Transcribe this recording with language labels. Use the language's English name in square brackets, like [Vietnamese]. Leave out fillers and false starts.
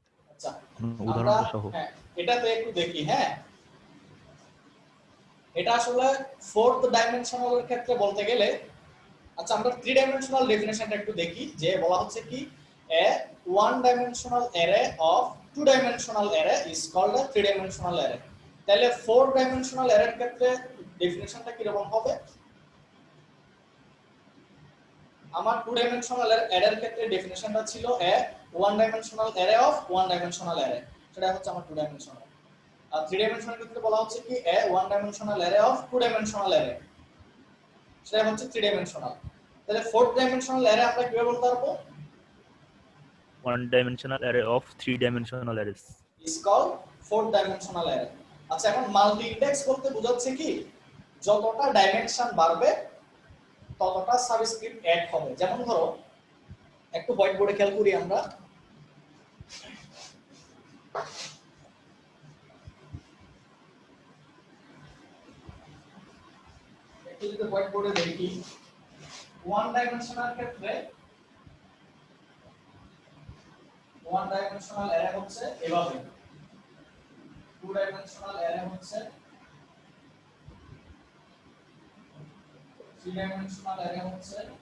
[Bangla] আচ্ছা, উদাহরণ সহ। হ্যাঁ, এটাতে একটু দেখি। হ্যাঁ, এটা আসলে ফোর্থ ডাইমেনশনাল এর ক্ষেত্রে বলতে গেলে, আচ্ছা আমরা থ্রি ডাইমেনশনাল ডেফিনেশনটা একটু দেখি, যে বলা হচ্ছে কি [English] A one-dimensional array of two-dimensional array is called a three-dimensional array. [Bangla] তাহলে four-dimensional array এর ক্ষেত্রে ডেফিনিশনটা কি রকম হবে? আমার two-dimensional array এর ক্ষেত্রে ডেফিনিশনটা ছিল [English] a one-dimensional array of one-dimensional array, [Bangla] সেটা হচ্ছে আমার two-dimensional। আর three-dimensional ক্ষেত্রে বলা হচ্ছে কি [English] a one-dimensional array of two-dimensional array, [Bangla] সেটা হচ্ছে three-dimensional। তাহলে four-dimensional array আমরা কিভাবে বলতে পারবো? [English] One dimensional array of three dimensional arrays. is called four-dimensional array। [Bangla] আচ্ছা, এখন মাল্টি ইন্ডেক্স বলতে বোঝাচ্ছে কি যতটা ডাইমেনশন বাড়বে ততটা সাবস্ক্রিপ্ট অ্যাড হবে। যেমন ধরো একটু হোয়াইট বোর্ডে খেয়াল করি আমরা, একটু যদি হোয়াইট বোর্ডে দেখি ওয়ান ডাইমেনশনাল ক্ষেত্রে ওয়ান ডাইমেনশনাল অ্যারে হচ্ছে এভাবে, টু ডাইমেনশনাল অ্যারে হচ্ছে, থ্রি ডাইমেনশনাল অ্যারে হচ্ছে।